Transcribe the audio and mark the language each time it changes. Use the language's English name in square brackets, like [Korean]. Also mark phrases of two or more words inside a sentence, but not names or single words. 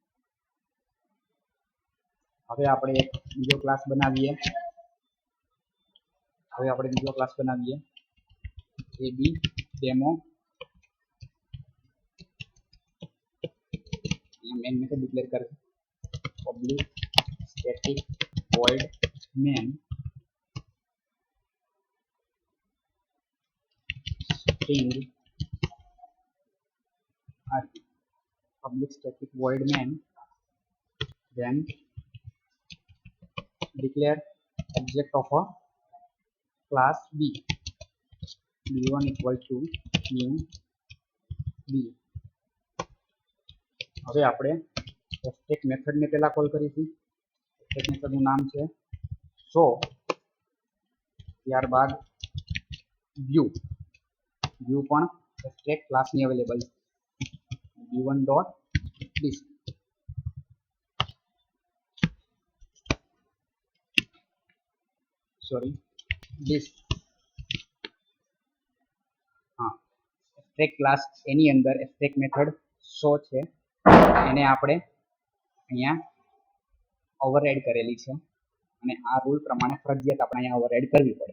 [Gujarati] હવે આપણે એક બીજો ક્લાસ બનાવીએ એ બી ડેમો. [English] main method declare કરે public static void main string public static void main, then declare object of a class b, b1 equal to new b. [Gujarati] હવે આપણે [English] abstract method [Gujarati] ને પહેલા કોલ કરીશું. [English] abstract method [Gujarati] નું નામ છે show, ત્યારબાદ view પણ [English] abstract class [Gujarati] ની અવેલેબલ છે. [English] b1 dot this [Gujarati] હા, [English] abstract class [Gujarati] એની અંદર [English] abstract method show [Gujarati] છે, એને આપણે અહીંયા ઓવરરાઈડ કરેલી છે અને આ રૂલ પ્રમાણે ફરજિયાત આપણે અહીંયા ઓવરરાઈડ કરવી પડે.